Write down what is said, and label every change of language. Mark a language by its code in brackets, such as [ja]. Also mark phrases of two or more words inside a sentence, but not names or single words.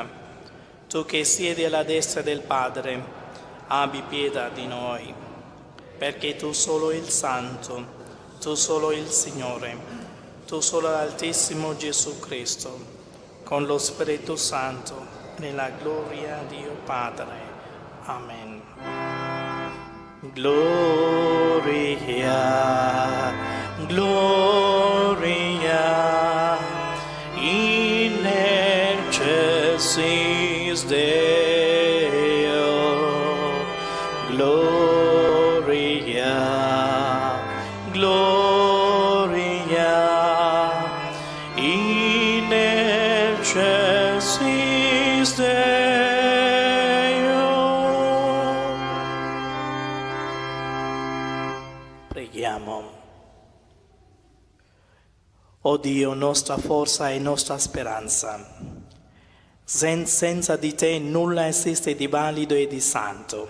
[it] Tu che siedi alla destra del Padre, abbi pietà di noi. Perché tu solo il Santo, tu solo il Signore, tu solo l'Altissimo Gesù Cristo, con lo Spirito Santo, nella gloria di Dio Padre. Amen. [la] Gloria, gloria, in excelsis Deo. Gloria, gloria, in excelsis Deo. [it] Preghiamo. O Dio, nostra forza e nostra speranza, senza di te nulla esiste di valido e di santo.